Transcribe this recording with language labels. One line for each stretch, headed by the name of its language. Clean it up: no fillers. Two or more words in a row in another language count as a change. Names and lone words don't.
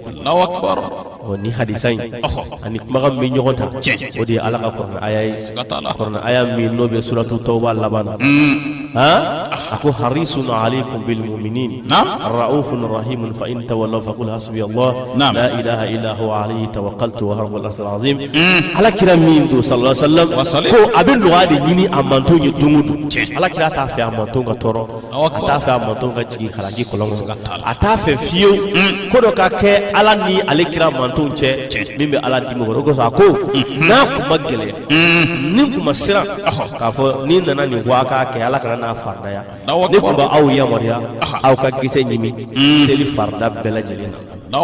Arabic: الله أكبر
Bambara: ni hadisa in ani kumakan min ɲɔgɔn ta o de ye ala ka kuranɛ aya ye kuranɛ aya min n'o bɛ suratu tawba laban na a ko
Arabic: حريص عليكم بالمؤمنين رءوف رحيم فإن تولوا فقل حسبي الله لا إله إلا هو عليه توكلت وهو العرش العظيم
Bambara: ala kira min do
Arabic: صلى الله عليه وسلم
Bambara: ko a bɛ nɔgɔya de ɲini a mantonw ye don o don ala kira t'a fɛ a mantonw ka tɔɔrɔ a t'a fɛ a mantonw ka jigin halaki kɔlɔn kɔnɔ a t'a fɛ fiyewu ko dɔ ka kɛ ala ni ale kira mantonw cɛ min bɛ ala dimi kɔrɔ o kosɔn a ko n'a kun ma gɛlɛya ni kun ma siran k'a fɔ ni nana nin fɔ a k'a kɛ ala kana n'a faridaya ne kun b'aw yamaruya aw ka gisɛ ɲimi seli farida bɛɛ lajɛlen na